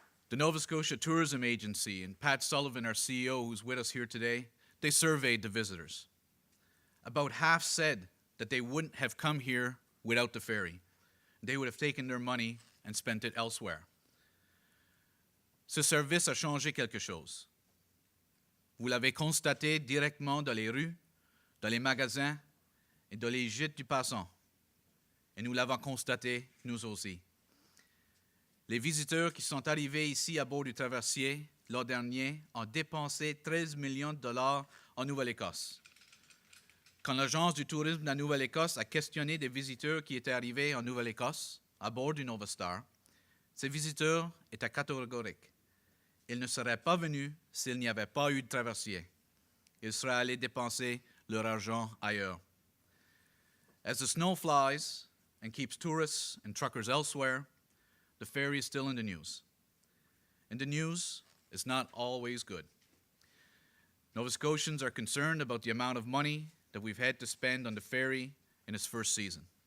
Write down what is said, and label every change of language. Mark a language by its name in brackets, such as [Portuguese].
[English] The Nova Scotia Tourism Agency and Pat Sullivan, our CEO, who's with us here today, they surveyed the visitors. About half said that they wouldn't have come here without the ferry. They would have taken their money and spent it elsewhere. [French] Ce service a changé quelque chose. Vous l'avez constaté directement dans les rues, dans les magasins et dans les gîtes du passant. Et nous l'avons constaté, nous aussi. Les visiteurs qui sont arrivés ici à bord du traversier l'an dernier ont dépensé 13 millions de dollars en Nouvelle-Écosse. Quand l'Agence du tourisme de la Nouvelle-Écosse a questionné des visiteurs qui étaient arrivés en Nouvelle-Écosse à bord du Nova Star, ces visiteurs étaient catégoriques. Ils ne seraient pas venus s'il n'y avait pas eu de traversier. Ils seraient allés dépenser leur argent ailleurs. [English] As the snow flies and keeps tourists and truckers elsewhere, the ferry is still in the news. And the news is not always good. Nova Scotians are concerned about the amount of money that we've had to spend on the ferry in its first season.